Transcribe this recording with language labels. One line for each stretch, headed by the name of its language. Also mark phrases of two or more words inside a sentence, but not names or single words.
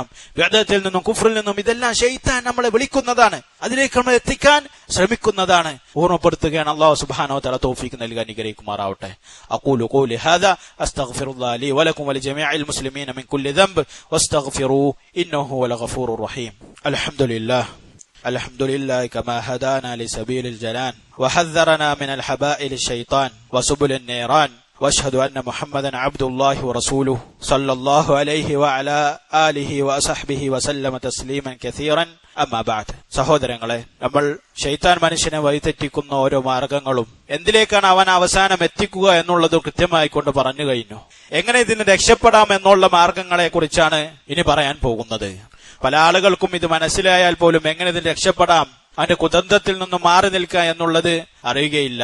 Malayalam: വേദത്തിൽ നിന്നും കുഫ്റിൽ നിന്നും ഇതെല്ലാം ശൈത്താൻ നമ്മളെ വിളിക്കുന്നതാണ്, അതിലേക്ക് നമ്മൾ എത്തിക്കാൻ ശ്രമിക്കുന്നതാണ്. ഓർമ്മപ്പെടുത്തുകയാണ്.
Arabic: الله سبحانه وتعالى
Malayalam: തൗഫീഖ് നൽകി അനുഗ്രഹിക്കുമാറാവട്ടെ.
Arabic: أقول قولي هذا أستغفر الله لي ولكم ولجميع المسلمين من كل ذنب واستغفروه إنه هو الغفور الرحيم. അൽഹംദുലില്ലാഹ് الحمد لله كما هدانا لسبيل الجنان وحذرنا من الحبائل الشيطان وسبل النيران واشهد ان محمدا عبد الله ورسوله صلى الله عليه وعلى آله وصحبه وسلم تسليما كثيرا أما بعد.
Malayalam: സഹോദരങ്ങളെ, നമ്മൾ ശൈത്താൻ മനുഷ്യനെ വഴിതെറ്റിക്കുന്ന ഓരോ മാർഗങ്ങളും എന്തിലേക്കാണ് അവൻ അവസാനം എത്തിക്കുക എന്നുള്ളത് കൃത്യമായി കൊണ്ട് പറഞ്ഞു കഴിഞ്ഞു. എങ്ങനെ ഇതിന് രക്ഷപ്പെടാം എന്നുള്ള മാർഗങ്ങളെ കുറിച്ചാണ് ഇനി പറയാൻ പോകുന്നത്. പല ആളുകൾക്കും ഇത് മനസ്സിലായാൽ പോലും എങ്ങനെ ഇതിന് രക്ഷപ്പെടാം, അവന്റെ കുതന്ത്രത്തിൽ നിന്നും മാറി നിൽക്കുക എന്നുള്ളത് അറിയുകയില്ല.